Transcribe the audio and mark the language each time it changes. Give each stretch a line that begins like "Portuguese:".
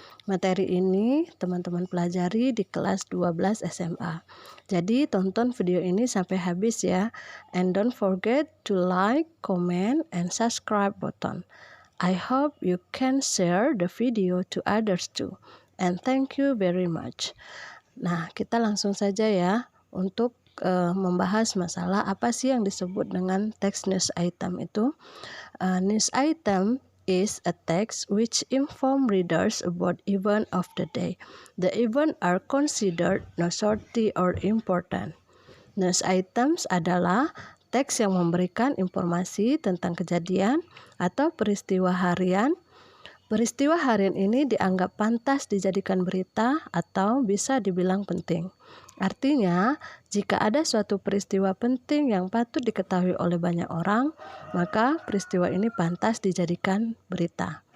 Indonesian: Materi ini teman-teman pelajari di kelas 12 SMA. Jadi tonton video ini sampai habis ya.
English: And don't forget to like, comment, and subscribe button. I hope you can share the video to others too. And thank you very much.
Indonesian: Nah, kita langsung saja ya untuk membahas masalah apa sih yang disebut dengan text news item itu.
English: News item is a text which inform readers about event of the day. The event are considered noteworthy or important.
Indonesian: News items adalah teks yang memberikan informasi tentang kejadian atau peristiwa harian. Peristiwa harian ini dianggap pantas dijadikan berita atau bisa dibilang penting. Artinya, jika ada suatu peristiwa penting yang patut diketahui oleh banyak orang, maka peristiwa ini pantas dijadikan berita.